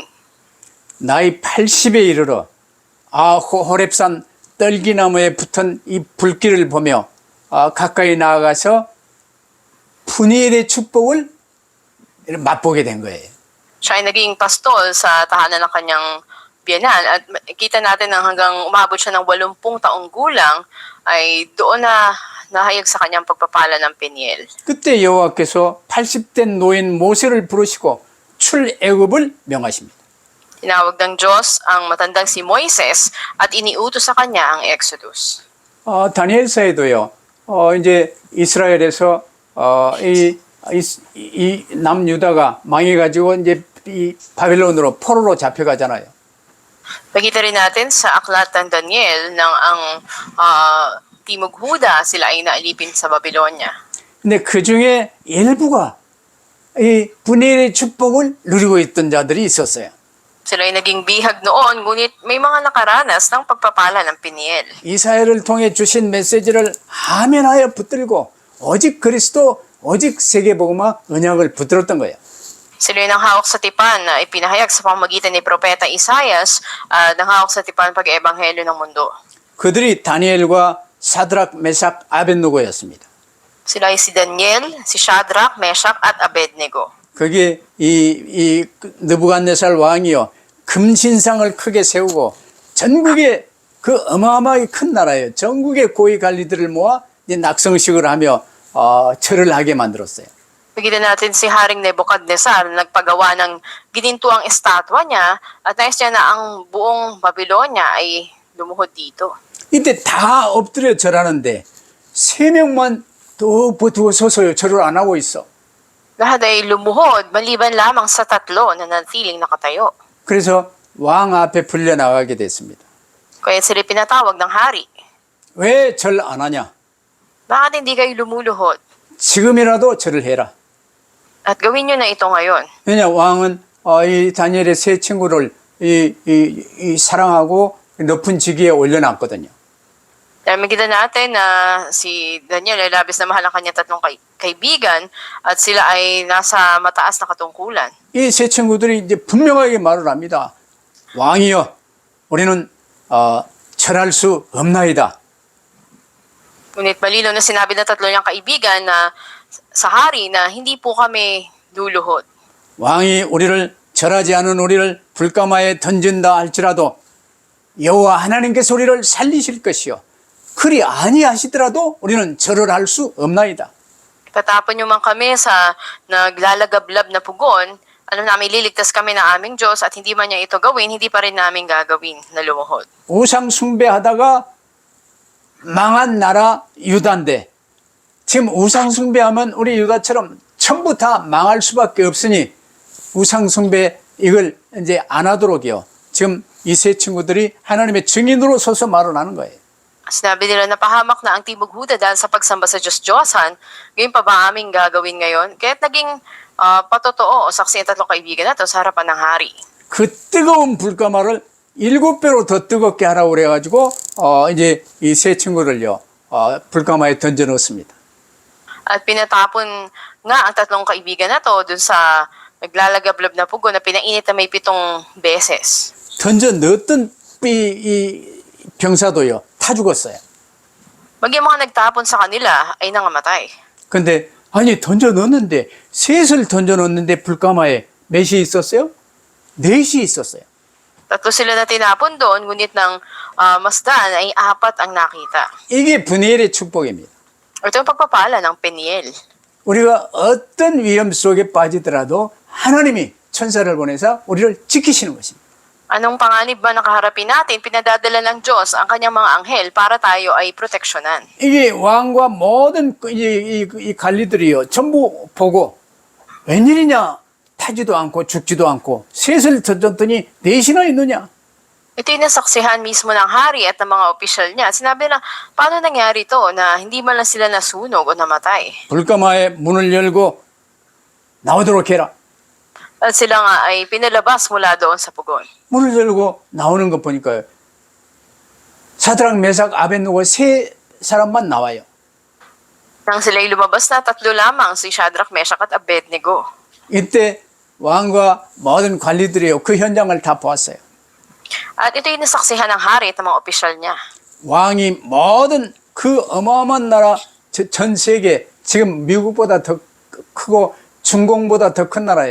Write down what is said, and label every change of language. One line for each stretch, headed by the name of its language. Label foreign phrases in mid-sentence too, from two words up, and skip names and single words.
Korean: 나이 80에 이르러 호렙산 떨기나무에 붙은 이 불길을 보며 가까이 나아가서 푸니엘의 축복을 맛보게 된 거예요.
Filipino: Siya ay naging pastol sa tahanan ng kanyang biyenan at kita natin na hanggang umabot siya ng 80 taong gulang ay doon na nahayag sa kanyang pagpapala ng Peniel.
Korean: 그때 여호와께서 80된 노인 모세를 부르시고 출애굽을 명하십니다.
Filipino: Tinawag ng Diyos ang matandang si Moises at iniutos sa kanya ang Exodus.
Korean: 다니엘서에도요. 이제 이스라엘에서 이 남유다가 망해가지고 이제 이 바벨론으로 포로로 잡혀가잖아요.
Filipino: Nakita rin natin sa aklat ng Daniel ng ang Timog Huda sila ay naalipin sa Babylonia.
Korean: 근데 그 중에 일부가 이 분열의 축복을 누리고 있던 자들이 있었어요.
Filipino: Sila ay naging bihag noon, ngunit may mga nakaranas ng pagpapala ng Peniel.
Korean: 이사야를 통해 주신 메시지를 하면하여 붙들고 오직 그리스도, 오직 세계복음화 언약을 붙들었던 거예요.
Filipino: Sila ay nanghawak sa tipan na ipinahayag sa pamamagitan ni Propeta Isaias, nanghawak sa tipan pag-ebanghelyo ng mundo.
Korean: 그들이 다니엘과 사드락, 메삭, 아벳느고였습니다.
Filipino: Sila ay si Daniel, si Shadrach, Meshach at Abednego.
Korean: 거기에 이 느부갓네살 왕이요 금신상을 크게 세우고 전국에 그 어마어마하게 큰 나라예요. 전국의 고위 관리들을 모아 이제 낙성식을 하며 절을 하게 만들었어요.
Filipino: Nakita natin si Haring Nebuchadnezzar na nagpagawa ng ginintuang estatwa niya at nais niya na ang buong Babylonia ay lumuhod dito.
Korean: 이때 다 엎드려 절하는데 3명만 더 버티고 서서요 절을 안 하고 있어.
Filipino: Lahat ay lumuhod maliban lamang sa 3 na nanatiling nakatayo.
Korean: 그래서 왕 앞에 불려 나가게 됐습니다.
Filipino: Kaya sila pinatawag ng hari.
Korean: 왜 절 안 하냐?
Filipino: Bakit hindi kayo lumuluhod?
Korean: 지금이라도 절을 해라.
Filipino: At gawin nyo na ito ngayon.
Korean: 왜냐 왕은 이 다니엘의 세 친구를 이 사랑하고 높은 직위에 올려놨거든요.
Filipino: Dahil makita natin na si Daniel ay labis na mahal ang kanyang 3 kaibigan at sila ay nasa mataas na katungkulan.
Korean: 이 세 친구들이 이제 분명하게 말을 합니다. 왕이여, 우리는 절할 수 없나이다.
Filipino: Ngunit malino na sinabi ng 3 niyang kaibigan na sa hari na hindi po kami luluhod.
Korean: 왕이 우리를 절하지 않은 우리를 불가마에 던진다 할지라도 여호와 하나님께서 우리를 살리실 것이요 그리 아니하시더라도 우리는 절을 할 수 없나이다.
Filipino: Tatapon niyo man kami sa naglalagablab na pugon, alam namin liligtas kami ng aming Diyos at hindi man niya ito gawin, hindi pa rin namin gagawin na lumuhod.
Korean: 우상 숭배하다가 망한 나라 유다인데 지금 우상 숭배하면 우리 유다처럼 전부 다 망할 수밖에 없으니 우상 숭배 이걸 이제 안 하도록요. 지금 이 세 친구들이 하나님의 증인으로 서서 말을 하는 거예요.
Filipino: Sinabi nila na pahamak na ang Timog Huda dahil sa pagsamba sa Diyos-Diyosan, ngayon pa ba aming gagawin ngayon? Kaya't naging patotoo o saksi ang 3 kaibigan na ito sa harapan ng hari.
Korean: 그 뜨거운 불가마를 7배로 더 뜨겁게 하라고 그래가지고 이제 이 세 친구를요 불가마에 던져 넣습니다.
Filipino: At pinatapon nga ang 3 kaibigan na ito dun sa naglalagablab na pugon na pinainit na may 7 beses.
Korean: 던져 넣었던 이 병사도요 다 죽었어요.
Filipino: Maging mga nagtapon sa kanila ay nangamatay.
Korean: 근데 아니 던져 넣었는데 셋을 던져 넣었는데 불가마에 몇이 있었어요? 4이 있었어요.
Filipino: 3 sila na tinapon doon, ngunit ng masdan ay 4 ang nakita.
Korean: 이게 분이엘의 축복입니다.
Filipino: Ito yung pagpapala ng Peniel.
Korean: 우리가 어떤 위험 속에 빠지더라도 하나님이 천사를 보내서 우리를 지키시는 것입니다.
Filipino: Anong panganib ba nakaharapin natin? Pinadadala ng Diyos ang kanyang mga anghel para tayo ay proteksyonan.
Korean: 이게 왕과 모든 이 관리들이요 전부 보고 웬일이냐 타지도 않고 죽지도 않고 셋을 던졌더니 넷이나 있느냐?
Filipino: Ito yung nasaksihan mismo ng hari at ng mga opisyal niya. Sinabi na, paano nangyari to na hindi man lang sila nasunog o namatay?
Korean: 불가마의 문을 열고 나오도록 해라.
Filipino: At sila nga ay pinalabas mula doon sa pugon.
Korean: 문을 열고 나오는 것 보니까요. 사드락, 메삭, 아벤누고 세 사람만 나와요.
Filipino: Nang sila'y lumabas na, tatlo lamang, si Shadrach, Meshach at Abednego.
Korean: 이때 왕과 모든 관리들이요. 그 현장을 다 보았어요.
Filipino: At ito yung nasaksihan ng hari at ng mga opisyal niya.
Korean: 왕이 모든 그 어마어마한 나라 전 세계 지금 미국보다 더 크고 중공보다 더 큰 나라예요.